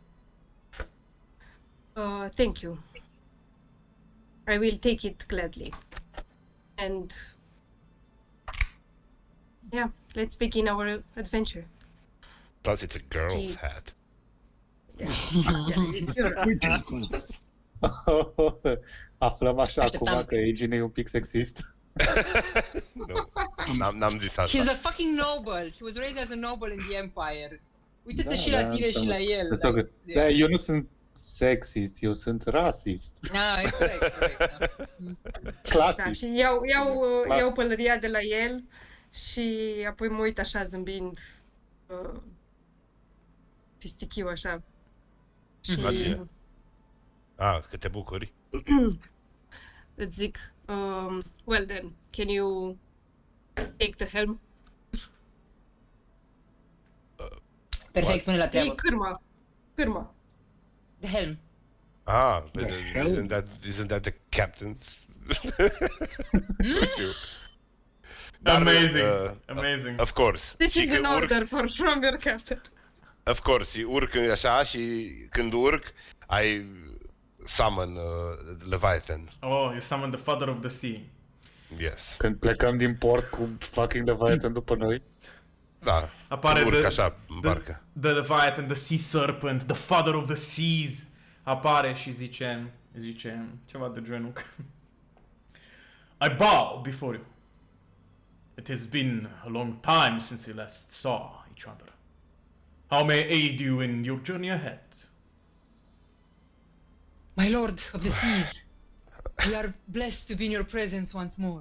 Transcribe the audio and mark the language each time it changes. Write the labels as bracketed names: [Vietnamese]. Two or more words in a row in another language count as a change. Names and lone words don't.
[English] Thank you. I will take it gladly. And yeah, let's begin our adventure. Plus it's a girl's Gee. hat. You're [Romanian] Uite acolo. Aflăm așa Așteptam. acum că Agent e un pic sexist. Nu, n-am zis asta. [English] He's a fucking noble. He was raised as a noble in the Empire. [Romanian] Uite-te și la da, tine și la el. Da, eu nu sunt sexist, eu sunt rasist. Ah, e corect, da. Da, Clasist. și iau pălăria de la el și apoi mă uit așa zâmbind pistichiu așa. Și La tine. Că te bucuri. îți zic, [English] well then, can you take the helm? [Romanian] Perfect până la Ei, treabă. cârma. [English] The helm. Ah, but The hell? isn't that the captain's? Amazing. Amazing. Of course. This [Romanian] Și [English] is [Romanian] când [English] an [Romanian] urc- [English] order from your captain. Of course, [Romanian] și urc așa și când urc, [English] I summon Leviathan. Oh, you summon the father of the sea. Yes. [Romanian] Când plecăm din port cu fucking Leviathan după noi. Da. Apare urc [English] the- [Romanian] așa în barcă. [English] The Leviathan, the sea serpent, the father of the seas. [Romanian] Apare și zice ceva de genul. [English] I bow before you. It has been a long time since we last saw each other. How may I aid you in your journey ahead? My lord of the seas, we are blessed to be in your presence once more.